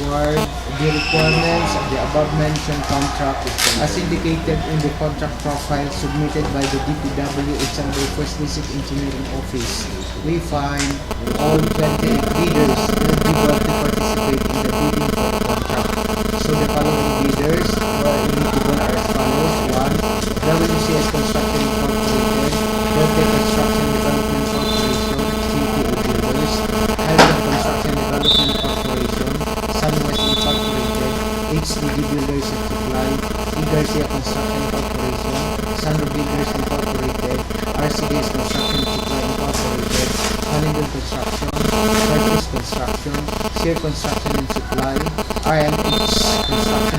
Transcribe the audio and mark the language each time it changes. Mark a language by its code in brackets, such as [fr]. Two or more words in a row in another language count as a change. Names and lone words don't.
[en] requirements of the above-mentioned contract as indicated in the contract profile submitted by the DPWH Albay First District Engineering Office. We find all 28 bidders eligible to participate in the bidding for the contract. So the following bidders were eligible are as follows. 1. WCS Construction Incorporated, Rote Construction Development Corporation, CTO Builders, Helton Construction Development Corporation, Sunwest Incorporated, HDD Builders and Supply, E. Garcia Construction Corporation, Santo Builders Incorporated, RCDS Construction and Supply Incorporated, Honeywell Construction, Purchase Construction, Shear Construction and Supply, RMH Construction